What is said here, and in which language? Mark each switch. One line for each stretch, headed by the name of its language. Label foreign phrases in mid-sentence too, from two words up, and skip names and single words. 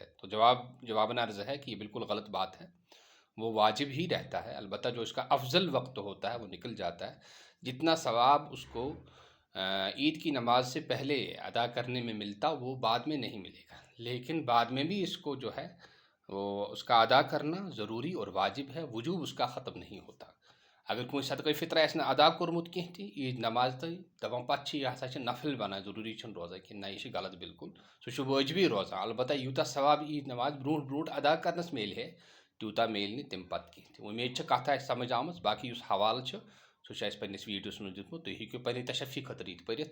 Urdu: تو جواباً عرض ہے کہ یہ بالکل غلط بات ہے، وہ واجب ہی رہتا ہے، البتہ جو اس کا افضل وقت ہوتا ہے وہ نکل جاتا ہے۔ جتنا ثواب اس کو عید کی نماز سے پہلے ادا کرنے میں ملتا وہ بعد میں نہیں ملے گا، لیکن بعد میں بھی اس کو جو ہے وہ اس کا ادا کرنا ضروری اور واجب ہے، وجوب اس کا ختم نہیں ہوتا۔
Kashmiri: اگر کوئی صدقہ فطر آسہِ نہٕ ادا کوٚرمُت کینٛہہ تہِ عید نماز تہٕ دپان پتہٕ چھِ یہِ ہسا چھِ نفل بنان، ضروٗری چھُنہٕ روزان کہِ نہ یہِ چھِ غلط بالکل، سُہ چھُ وٲجبی روزان، البتہ یوٗتاہ ثواب عید نماز برونٛٹھ برونٛٹھ ادا کرنس میلہِ ہے تیوٗتاہ میلہِ نہٕ تمہِ پتہٕ کینٛہہ تہِ۔ اُمید چھِ کتھ آسہِ سمجھ آمٕژ، باقٕے یُس حوالہٕ چھُ سُہ چھُ اَسہِ پنٛنِس ویٖڈیوَس منٛز دیُتمُت، تُہۍ ہیٚکِو پنٛنہِ تشفی خٲطرٕ یہِ تہِ پٔرِتھ۔